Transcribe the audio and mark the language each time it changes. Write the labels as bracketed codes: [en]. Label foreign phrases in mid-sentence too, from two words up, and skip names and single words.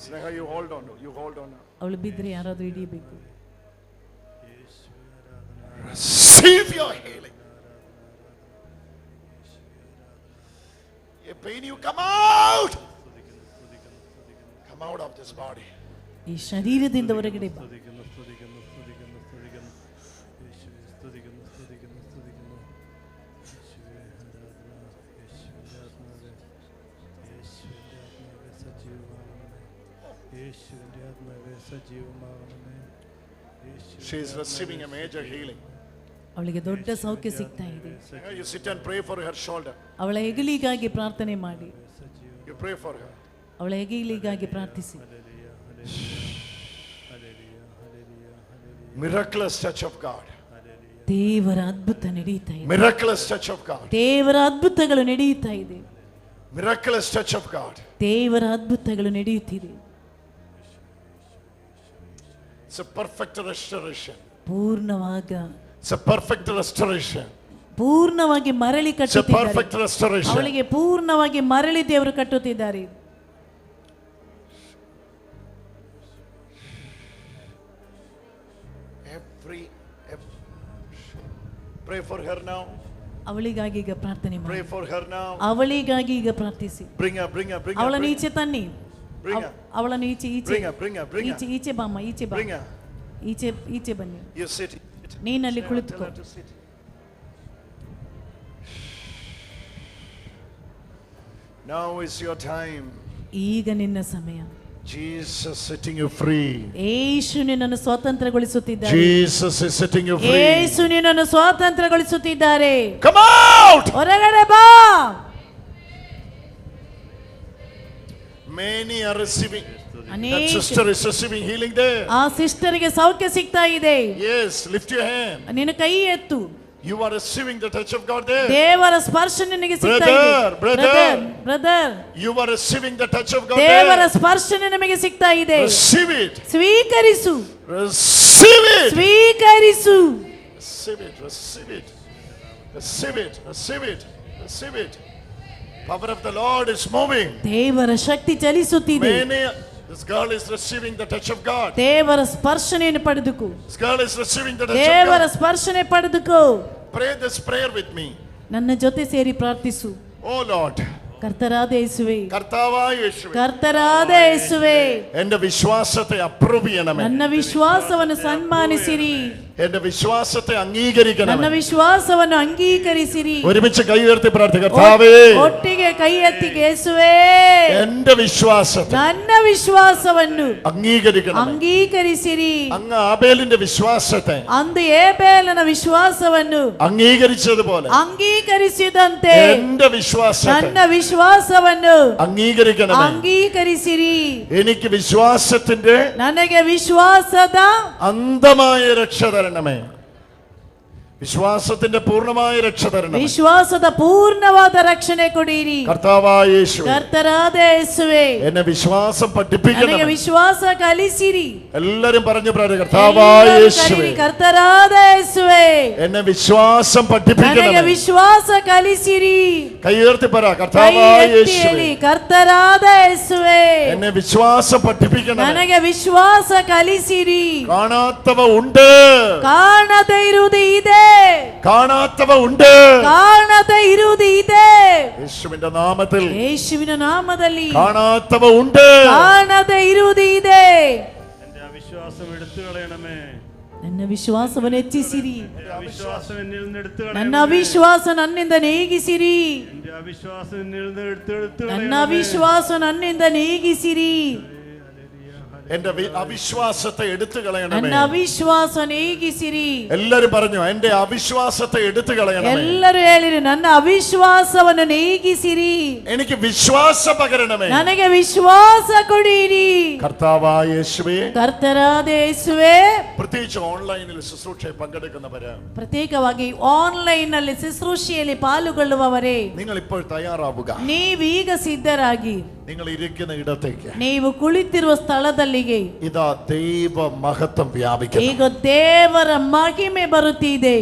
[en] Sneha, you hold on. You hold on. [kn] ಅವಳು ಬಿದ್ದರೆ ಯಾರಾದ್ರೂ ಹಿಡಿಯಬೇಕು. [en] Receive your healing. A pain, you come out. Come out of this body. [kn] ಈ ಶರೀರದಿಂದ ಹೊರಗಡೆ ಬಾ. [ml] സ്തുതിക്കുന്നു സ്തുതിക്കുന്നു സ്തുതിക്കുന്നു സ്തുതിക്കുന്നു യേശുവേ സ്തുതിക്കുന്നു സ്തുതിക്കുന്നു സ്തുതിക്കുന്നു യേശുവേ ആരാധന യേശുവിന്റെ ആത്മാവേ യേശുവിന്റെ ആത്മാവേ സജീവമാകണമേ യേശുവിന്റെ ആത്മാവേ സജീവമാകണമേ [en] She is receiving a major healing. [kn] ಅವಳಿಗೆ ದೊಡ್ಡ ಸೌಖ್ಯ ಸಿಗ್ತಾ ಇದೆ. [en] You sit and pray for her shoulder. [kn] ಅವಳ ಹೆಗಲಿಗಾಗಿ ಪ್ರಾರ್ಥನೆ ಮಾಡಿ. [en] You pray for her. [kn] ಅವಳ ಹೆಗಲಿಗಾಗಿ ಪ್ರಾರ್ಥಿಸಿ. [en] Miraculous touch of God. [kn] ದೇವರ ಅದ್ಭುತ ನಡೀತಾ ಇದೆ. [en] Miraculous touch of God. [kn] ದೇವರ ಅದ್ಭುತಗಳು ನಡೆಯುತ್ತಾ ಇದೆ. [en] Miraculous touch of God. [kn] ದೇವರ ಅದ್ಭುತಗಳು ನಡೆಯುತ್ತಿದೆ. [en] It's a perfect restoration. [kn] ಪೂರ್ಣವಾಗ [en] It's a perfect restoration. [kn] ಪೂರ್ಣವಾಗಿ ಮರಳಿ [en] It's a perfect [kn] ಕಟ್ಟುತ್ತಿದ್ದಾರೆ. [en] restoration. [kn] ಅವಳಿಗೆ ಪೂರ್ಣವಾಗಿ ಮರಳಿ ದೇವರು ಕಟ್ಟುತ್ತಿದ್ದಾರೆ. [en] Pray for her now. [kn] ಅವಳಿಗಾಗಿ ಈಗ ಪ್ರಾರ್ಥನೆ ಮಾಡಿ. [en] Pray for her now. [kn] ಅವಳಿಗಾಗಿ ಈಗ ಪ್ರಾರ್ಥಿಸಿ. [en] Bring her. [kn] ಅವಳನ್ನು ಈಚೆ ತನ್ನಿ. [en] Bring her. [kn] ಅವಳನ್ನು ಈಚೆ [en] Bring her. [kn] ಈಚೆ ಬಾಮ್ಮ, ಈಚೆ ಬಾ. [en] Bring her. [kn] ಈಚೆ ಬನ್ನಿ. [en] You sit. [kn] ನೀನಲ್ಲಿ ಕುಳಿತುಕೋ. [en] Tell her to sit. Now is your time. [kn] ಈಗ ನಿನ್ನ ಸಮಯ. [en] Jesus setting you free. [kn] ಯೇಸು ನಿನ್ನನ್ನು ಸ್ವತಂತ್ರಗೊಳಿಸುತ್ತಿದ್ದಾರೆ. [en] Jesus is setting you free. [kn] ಯೇಸು ನಿನ್ನನ್ನು ಸ್ವತಂತ್ರಗೊಳಿಸುತ್ತಿದ್ದಾರೆ. [en] Come out. [kn] ಹೊರಗಡೆ ಬಾ. [en] Many are receiving. [kn] ಅನೇಕ [en] That sister is receiving healing there. [kn] ಆ ಸಿಸ್ಟರ್ಗೆ ಸೌಖ್ಯ ಸಿಗ್ತಾ ಇದೆ. [en] Yes, lift your hand. [kn] ನಿನ್ನ ಕೈ ಎತ್ತು. [en] You are receiving the touch of God there. [kn] ದೇವರ ಸ್ಪರ್ಶ ನಿನಗೆ ಸಿಗ್ತಾ ಇದೆ. ಬ್ರದರ್ [en] You are receiving the touch of God [kn] ದೇವರ [en] there. [kn] ಸ್ಪರ್ಶ ನಿನಗೆ ಸಿಗ್ತಾ ಇದೆ. [en] Receive it. [kn] ಸ್ವೀಕರಿಸು. [en] Receive it. [kn] ಸ್ವೀಕರಿಸು. [en] Receive it. Receive it. Receive it. Receive it. Receive it. Power of the Lord is moving. [kn] ದೇವರ ಶಕ್ತಿ ಚಲಿಸುತ್ತಿದೆ. [en] This girl is receiving the touch of God. [kn] ದೇವರ ಸ್ಪರ್ಶನೆಯನ್ನು ಪಡೆದುಕೋ. [en] This girl is receiving the touch of [kn] ದೇವರ [en] God. [kn] ಸ್ಪರ್ಶನೆ ಪಡೆದುಕೋ. [en] Pray this prayer with me. [kn] ನನ್ನ ಜೊತೆ ಸೇರಿ ಪ್ರಾರ್ಥಿಸು. [en] Oh Lord. [ml] കർത്താവായ യേശുവേ, കർത്താവായ യേശുവേ, കർത്താവായ യേശുവേ, എൻ്റെ വിശ്വാസത്തെ അപ്രൂവ് ചെയ്യണമേ. [kn] ನನ್ನ ವಿಶ್ವಾಸವನ್ನು ಸನ್ಮಾನಿಸಿರಿ. [ml] എൻ്റെ വിശ്വാസത്തെ അംഗീകരിക്കണമേ. [kn] ನನ್ನ ವಿಶ್ವಾಸವನ್ನು ಅಂಗೀಕರಿಸಿರಿ. [ml] ഒരുമിച്ച് കൈ ഉയർത്തി പ്രാർത്ഥിക്കുക. കർത്താവേ, [kn] ಒಟ್ಟಿಗೆ ಕೈ ಎತ್ತಿ യേശുവേ, [ml] എൻ്റെ വിശ്വാസത്തെ, [kn] ನನ್ನ ವಿಶ್ವಾಸವನ್ನು [ml] അംഗീകരിക്കണമേ. [kn] ಅಂಗೀಕರಿಸಿರಿ. [ml] അങ്ങ് ആബേലിന്റെ വിശ്വാസത്തെ, [kn] ಅಂದು ಏಬೇಲನ ವಿಶ್ವಾಸವನ್ನು [ml] അംഗീകരിച്ചതുപോലെ [kn] ಅಂಗೀಕರಿಸಿದಂತೆ [ml] എൻ്റെ വിശ്വാസത്തെ, [kn] ನನ್ನ ವಿಶ್ವಾಸವನ್ನು [ml] അംഗീകരിക്കണമേ. [kn] ಅಂಗೀಕರಿಸಿರಿ. [ml] എനിക്ക് വിശ്വാസത്തിന്റെ, [kn] ನನಗೆ ವಿಶ್ವಾಸದ [ml] അന്ധമായ രക്ഷ തരണമേ. വിശ്വാസത്തിന്റെ പൂർണ്ണമായ രക്ഷ തരണമേ. [kn] ವಿಶ್ವಾಸದ ಪೂರ್ಣವಾದ ರಕ್ಷಣೆ ಕೊಡಿರಿ. [ml] കർത്താവായ യേശുവേ, [kn] ಕರ್ತನಾದ ಯೇಸುವೇ, [ml] എന്നെ വിശ്വാസം പഠിപ്പിക്കണമേ. [kn] ನನಗೆ ವಿಶ್ವಾಸ ಕಲಿಸಿರಿ. [ml] എല്ലാവരും പറഞ്ഞു പ്രാർത്ഥിക്കുക. കർത്താവായ യേശുവേ, [kn] ಕರ್ತನಾದ ಯೇಸುವೇ, [ml] എന്നെ വിശ്വാസം [kn] ನನಗೆ [ml] പഠിപ്പിക്കണമേ. [kn] ವಿಶ್ವಾಸ ಕಲಿಸಿರಿ. [ml] കൈ ഉയർത്തി പറ. [kn] ಕೈ [ml] കർത്താവായ [kn] ಎತ್ತಿ [ml] യേശുവേ, [kn] ಹೇಳಿ, ಕರ್ತನಾದ ಯೇಸುವೇ, [ml] എന്നെ വിശ്വാസം പഠിപ്പിക്കണമേ. [kn] ನನಗೆ ವಿಶ್ವಾಸ ಕಲಿಸಿರಿ. [ml] കാണാത്തവ ഉണ്ട്, [kn] ಕಾಣದೇ ಇರುವುದು ಇದೆ, [ml] കാണാത്തവ ഉണ്ട്. [kn] ಕಾಣದೇ ಇರುವುದು ಇದೆ. [ml] യേശുവിന്റെ നാമത്തിൽ [kn] ಯೇಸುವಿನ ನಾಮದಲ್ಲಿ [ml] കാണാത്തവ ഉണ്ട്, [kn] ಕಾಣದೇ ಇರುವುದು ಇದೆ. [ml] എന്റെ അവിശ്വാസം എടുത്തു കളയണമേ. [kn] ನನ್ನ ವಿಶ್ವಾಸವನ್ನು ಹೆಚ್ಚಿಸಿರಿ. [ml] എന്റെ അവിശ്വാസം എന്നിൽ നിന്ന് എടുത്തു [kn] ನನ್ನ [ml] കളയണമേ. [kn] ಅವಿಶ್ವಾಸ ನನ್ನಿಂದ ನೀಗಿಸಿರಿ. [ml] എന്റെ അവിശ്വാസം എന്നിൽ നിന്ന് എടുത്തു [kn] ನನ್ನ [ml] കളയണമേ. [kn] ಅವಿಶ್ವಾಸ ನನ್ನಿಂದ ನೀಗಿಸಿರಿ. [ml] എന്റെ അവിശ്വാസത്തെ എടുത്തു കളയണമേ. [kn] ನನ್ನ ಅವಿಶ್ವಾಸ ನೀಗಿಸಿರಿ. [ml] എല്ലാരും പറഞ്ഞു, എന്റെ അവിശ്വാസത്തെ എടുത്തു കളയണമേ. [kn] ಎಲ್ಲರೂ ಹೇಳಿರಿ, ನನ್ನ ಅವಿಶ್ವಾಸವನ್ನು ನೀಗಿಸಿರಿ. [ml] എനിക്ക് വിശ്വാസം പകരണമേ. [kn] ನನಗೆ ವಿಶ್ವಾಸ ಕೊಡಿರಿ. [ml] കർത്താവായ യേശുവേ, [kn] ಕರ್ತನಾದ ಯೇಸುವೇ, [ml] പ്രത്യേകിച്ച് ഓൺലൈനിൽ ശുശ്രൂഷയിൽ പങ്കെടുക്കുന്നവര്, [kn] ಪ್ರತ್ಯೇಕವಾಗಿ ಆನ್ಲೈನ್ ನಲ್ಲಿ ശുശ്രൂഷೆಯಲ್ಲಿ ಪಾಲ್ಗೊಳ್ಳುವವರೇ, [ml] നിങ്ങൾ ഇപ്പോൾ തയ്യാറാവുക. [kn] ನೀವೀಗ ಸಿದ್ಧರಾಗಿ [ml] നിങ്ങൾ ഇരിക്കുന്ന ഇടത്തേക്ക് [kn] ನೀವು ಕುಳಿತಿರುವ ಸ್ಥಳದಲ್ಲಿಗೆ [ml] ഇതാ ദൈവ മഹത്വം വ്യാപിക്കുന്നു. [kn] ಈಗ ದೇವರ ಮಹಿಮೆ ಬರುತ್ತಿದೆ.